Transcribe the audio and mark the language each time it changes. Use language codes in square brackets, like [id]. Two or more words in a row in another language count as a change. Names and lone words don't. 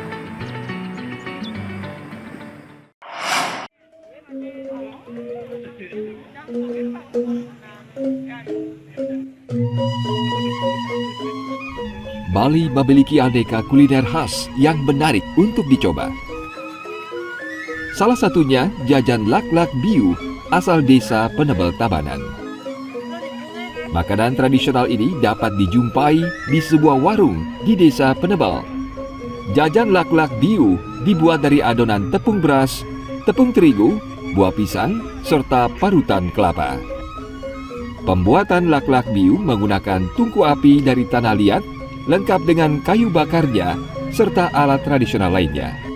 [id] Bali memiliki aneka kuliner khas yang menarik untuk dicoba. Salah satunya jajan lak-lak biu asal desa Penebel Tabanan. Makanan tradisional ini dapat dijumpai di sebuah warung di desa Penebel. Jajan lak-lak biu dibuat dari adonan tepung beras, tepung terigu, buah pisang, serta parutan kelapa. Pembuatan lak-lak biu menggunakan tungku api dari tanah liat, lengkap dengan kayu bakarnya, serta alat tradisional lainnya.